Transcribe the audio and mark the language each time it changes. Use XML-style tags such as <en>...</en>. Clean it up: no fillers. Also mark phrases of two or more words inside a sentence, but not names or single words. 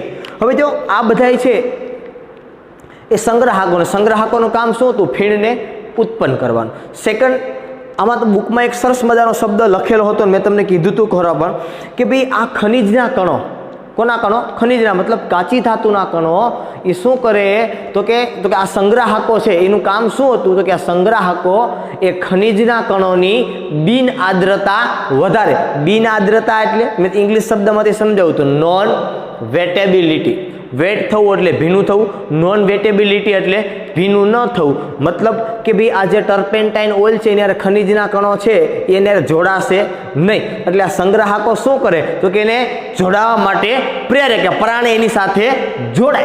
<gu>હવે જો આ બધાઈ છે એ સંગ્રાહકો, સંગ્રાહકોનું કામ શું હતું? ફીણને ઉત્પન્ન કરવાનું. સેકંડ, આમાં તો બુકમાં એક સરસ મજાનો શબ્દ લખેલો હતો, મેં તમને કીધું હતું ખરા પણ કે ભાઈ આ ખનિજના કણો, કોના કણો? ખનિજના, મતલબ કાચી ધાતુના કણો એ શું કરે તો કે આ સંગ્રાહકો છે એનું કામ શું હતું તો કે આ સંગ્રાહકો એ ખનિજના કણોની બિન આર્દ્રતા વધારે। બિન આર્દ્રતા એટલે મેં ઇંગ્લિશ શબ્દમાંથી સમજાવું તો</gu> <en>non wettability.</en> <gu>વેટ થવું એટલે ભીનું થવું,</gu> <en>non wettability</en> <gu>એટલે ભીનું ન થવું. મતલબ કે ભાઈ આ જે ટર્પેન્ટાઇન ઓઇલ છે એની ખનિજના કણો છે એને જોડાશે નહીં. એટલે આ સંગ્રાહકો શું કરે તો કે એને જોડાવા માટે પ્રેરે કે પરાણે એની સાથે જોડાય.</gu>